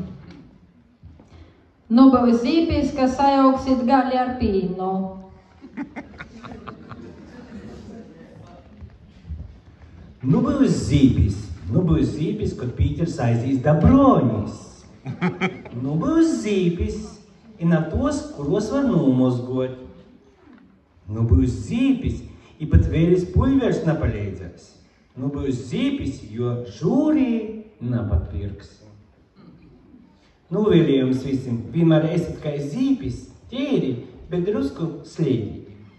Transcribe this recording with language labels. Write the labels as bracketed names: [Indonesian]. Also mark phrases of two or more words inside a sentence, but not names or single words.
[Latgalian] Nu, būs zīpis, ka sajauksit gali ar pīnu. Nu, būs zīpis, kad Pīters aizīs da Bronis. Nu, būs zīpis, i na tos, kuros var nomozgot. Nu, būs zīpis, i pat vēlis pulvers napalīdzēs. Nu, būs zīpis, jo žūrī napatpirks. Nu, vēlējums visiem, vienmēr esat kā zīpis, tīri, bet drusku slēdīgi.